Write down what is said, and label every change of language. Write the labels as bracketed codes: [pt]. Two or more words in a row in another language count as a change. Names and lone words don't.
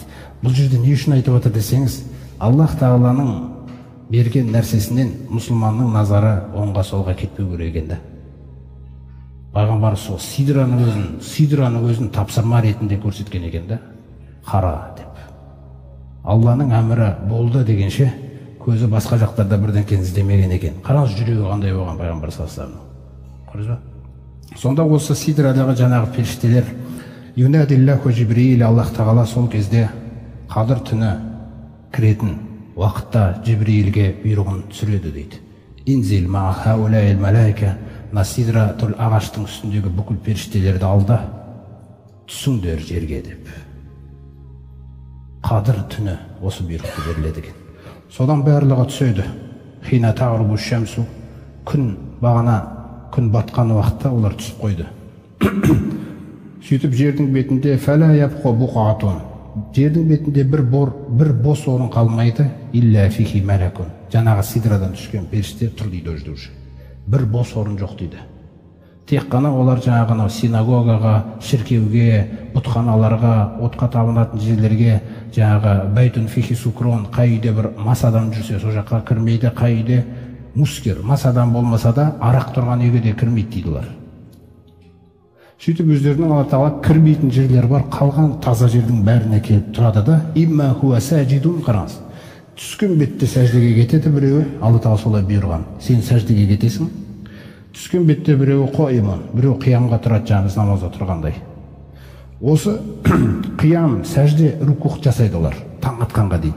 [kk] Бұл жерде не үшін айтып отыр десеңіз, Аллах тағаланың берген нәрсесінен мұсылманның назары оңға солға кетпеу керек екен да. Пайғамбар сол сидраның өзін тапсырма ретінде көрсеткен екен да. Қара деп. Алланың әмірі болды дегенше көзі басқа жақтарда бірден іздемеген екен. Қараңыз, жүрегі қандай болған пайғамбар саллаллаху алейхи ва саллям. Сонда осы сидрадағы жаңағы періштелер [ar] ينادي الله جبريل, [kk] Аллах тағала сол кезде қадыр түні кіретін уақытта Жибрилге бұйрығын түсіреді дейді. [ar] انزل ما حول الملائكة, [kk] насидратул ағаштың үстіндегі бүкіл періштелерді алда, түсіңдер жерге деп. Қадыр түні осы бұйрықты беріледі екен. Содан барлығы түседі. [ar] حين تغرب الشمس, [kk] күн батқан уақытта олар түсіп қойды. Сөйтіп жердің бетінде [ar] فلا يبقى بقعة, [kk] жердің бетінде бір бос орын қалмайды, [ar] إلا فيه ملك, [kk] жаңағы сидрадан түскен періште тұр дейді ол жерде. Бір бос орын жоқ дейді. Тек қана олар жаңағы синагогаға, шіркеуге, бұтханаларға, отқа табынатын жерлерге, жаңағы [ar] بيت فيه سكران, [kk] қай үйде бір мас адам жүрсе сол жаққа кірмейді, қай үйде мускер, мас адам болмаса да арақ тұрған үйге де кірмейді дейді олар. Сөйтіп өздерінің Алла тағала кірмейтін жерлер бар, қалған таза жердің бәріне келіп тұрады да, [ar] إما هو ساجد, қараңыз. [kk] Түскен бетте сәждеге кетеді біреуі, Алла тағала солай бұйырған. Сен сәждеге кетесің. Түскен бетте біреуі қойман, біреу қиямға тұрады, жаңыз намазда тұрғандай. Осы қиям, сәжде, рукух жасайды олар, таң атқанға дейін.